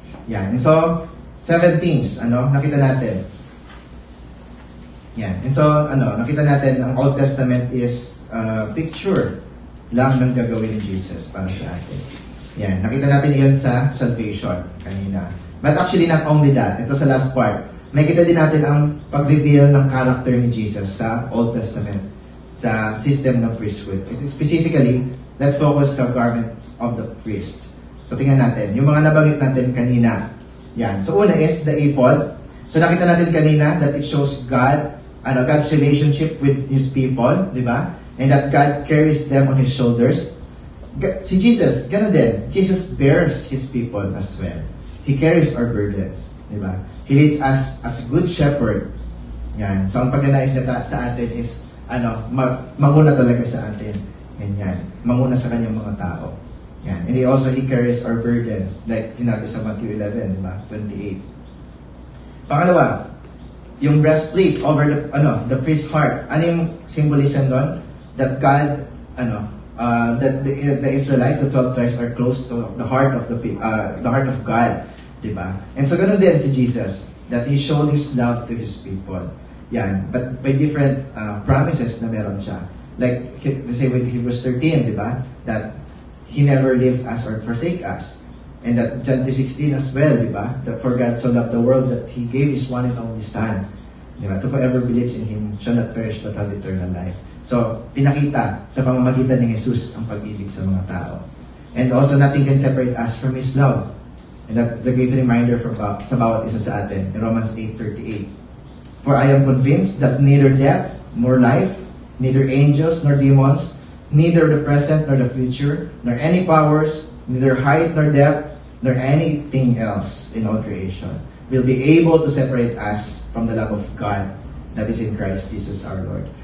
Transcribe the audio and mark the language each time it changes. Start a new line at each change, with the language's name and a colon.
Filipino: Yan. And so, 7 things, nakita natin. Yan. And so, nakita natin, ang Old Testament is picture lang ng gagawin ni Jesus para sa atin. Yan. Nakita natin yun sa salvation kanina.
English: But actually, not only that.
Filipino: Ito sa last part. Makita din natin ang pag-reveal ng character ni Jesus sa Old Testament, sa system ng priesthood.
English: Specifically, let's focus sa garment of the priest. So,
Filipino: tingnan natin. Yung mga nabanggit natin kanina. Yan. So, una is the ephod.
English: So,
Filipino: nakita natin kanina
English: that it shows God's relationship with His people, di ba? And that God carries them on His shoulders.
Filipino: Si Jesus, gano'n din.
English: Jesus bears His people as well. He carries our burdens, di ba? He leads us as good shepherd. Yan.
Filipino: So, ang pagnanais niya sa atin is manguna talaga sa atin. Ganyan. Manguna sa kanyang mga tao. Yan.
English: And He carries our burdens. Like sinabi sa Matthew 11, diba? 28. Pangalawa, yung breastplate over the priest's heart.
Filipino: Ano yung symbolism doon?
English: That God, that the Israelites, the 12 tribes are close to the heart of the heart of God. Diba? And so
Filipino: ganun din si Jesus.
English: That He showed His love to His people. Yan. But by different promises
Filipino: na meron siya.
English: Like, they say with Hebrews 13, di ba? That He never leaves us or forsake us. And that John 3:16 as well, di ba? That for God so loved the world that He gave His one and only Son. Di ba? To whoever believes in Him shall not perish but have eternal life.
Filipino: So, pinakita sa pamamagitan ni Jesus ang pag-ibig sa mga tao.
English: And also, nothing can separate us from His love. And that's a great reminder
Filipino: sa bawat isa sa atin
English: in Romans 8:38. For I am convinced that neither death nor life, neither angels nor demons, neither the present nor the future, nor any powers, neither height nor depth, nor anything else in all creation will be able to separate us from the love of God that is in Christ Jesus our Lord.